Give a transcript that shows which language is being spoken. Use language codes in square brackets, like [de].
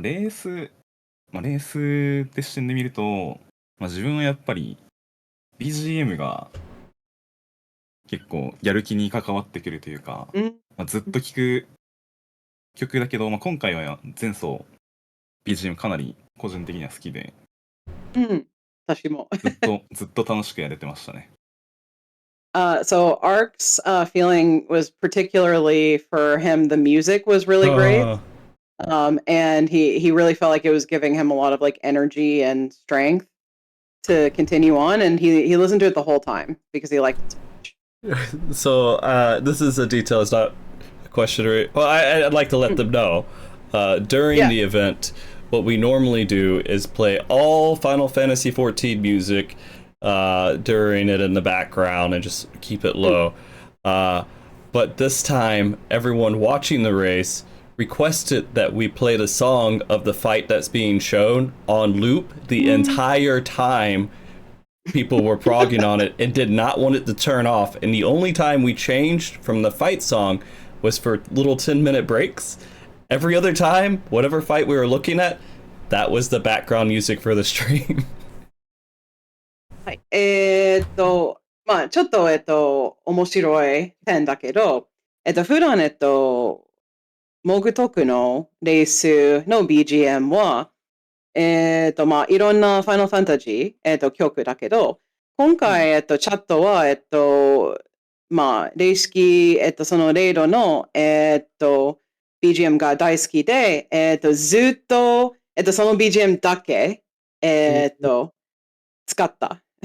[ja] レースって視点で見ると、自分はやっぱり BGM が結構やる気に関わってくるというか、ずっと聴く曲だけど、今回は前走 BGM かなり個人的には好きで、私も。ずっと楽しくやれてましたね。 [en] So Ark's feeling was particularly for him, the music was really great. And he really felt like it was giving him a lot of like energy and strength to continue on, and he listened to it the whole time because he liked it so much. So this is a detail, it's not a question or well, I'd like to let them know. During the event, what we normally do is play all Final Fantasy XIV music during it in the background and just keep it low. But this time, everyone watching the race requested that we play the song of the fight that's being shown on loop the entire time people were progging on it and did not want it to turn off. And the only time we changed from the fight song was for little 10-minute breaks. Every other time, whatever fight we were looking at, that was the background music for the stream. [ja] はい。ちょっと、面白い点だけど、普段、モグトクのレースの BGM は、いろんなファイナルファンタジー、曲だけど、今回、チャットは、レイ式、そのレイドの、BGM が大好きで、ずっと、その BGM だけ、使った。